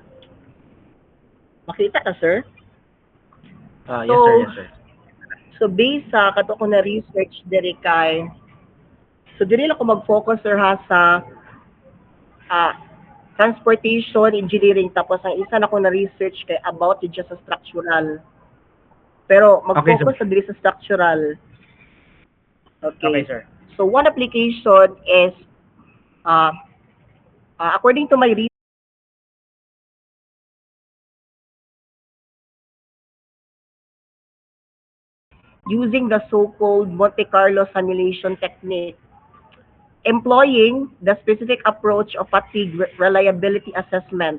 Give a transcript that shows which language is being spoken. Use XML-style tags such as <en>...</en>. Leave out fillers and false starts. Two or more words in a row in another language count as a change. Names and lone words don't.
<hil>Makita ka, sir?</hil> <en>Yes, sir. So, Yes, sir.</en> <hil>based sa kato ko na research diri kay, so diri lang ko mag-focus, sir, ha, sa ah,</hil> <en>transportation engineering,</en> <hil>tapos ang isa na ko na research kay</hil> <en>about just</en> <hil>sa structural. Pero</hil> <en>Okay, sir.</en> <hil>mag-focus sa diri sa structural.</hil> <en>Okay, Okay. sir. So one application is uh, according to my research, using the so-called Monte Carlo simulation technique, employing the specific approach of fatigue reliability assessment.</en>